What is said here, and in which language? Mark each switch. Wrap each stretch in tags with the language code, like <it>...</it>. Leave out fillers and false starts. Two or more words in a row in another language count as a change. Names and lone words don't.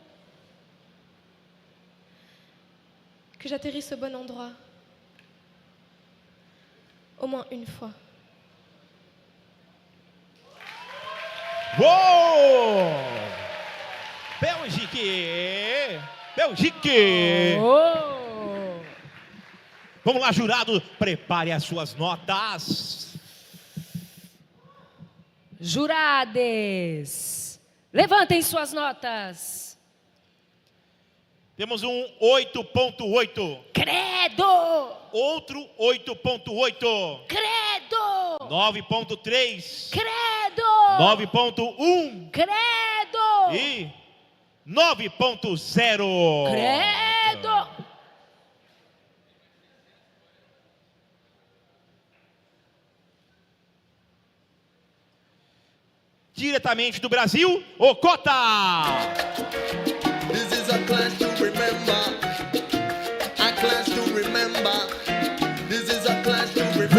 <fr>Que j'atterrisse au bon endroit, au moins une fois. Uou! Belgique! Belgique! Oh!</fr> <pt>Vamos lá, jurado, prepare as suas notas. Jurades, levantem suas notas. Temos um 8.8. Credo! Outro 8.8. Credo! 9.3. Credo! 9.1. Credo! E 9.0. Credo! Diretamente do Brasil, o Cota!</pt> <en>This is a class to remember. A class to remember. This is a class to remember.</en>